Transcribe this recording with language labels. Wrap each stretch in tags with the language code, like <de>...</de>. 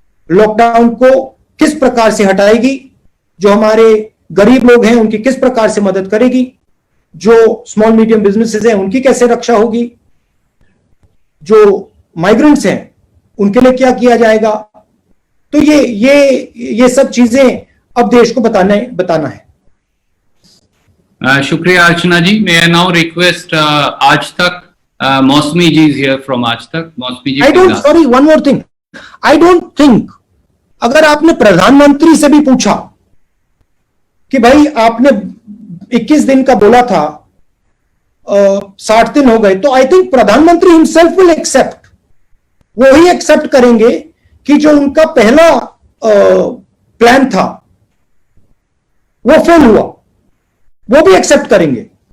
<hi>Lockdown को किस प्रकार से हटाएगी? जो हमारे गरीब लोग हैं उनकी किस प्रकार से मदद करेगी? जो स्मॉल मीडियम बिजनेसेस हैं उनकी कैसे रक्षा होगी? जो माइग्रेंट्स हैं उनके लिए क्या किया जाएगा? तो ये सब चीजें अब देश को बताना है. शुक्रिया अर्चना जी.</hi> <en>May I now request Aaj Tak Mausami ji is here from Aaj Tak.</en> <hi>मौसमी जी,</hi> <en>sorry, one more thing. I don't think</en> <hi>अगर आपने प्रधानमंत्री से भी पूछा कि भाई आपने 21 दिन का बोला था, 60 दिन हो गए, तो</hi> <en>I think प्रधानमंत्री himself will accept.</en> <hi>वो ही एक्सेप्ट करेंगे कि जो उनका पहला प्लान था वो फेल हुआ, वो भी एक्सेप्ट करेंगे.</hi>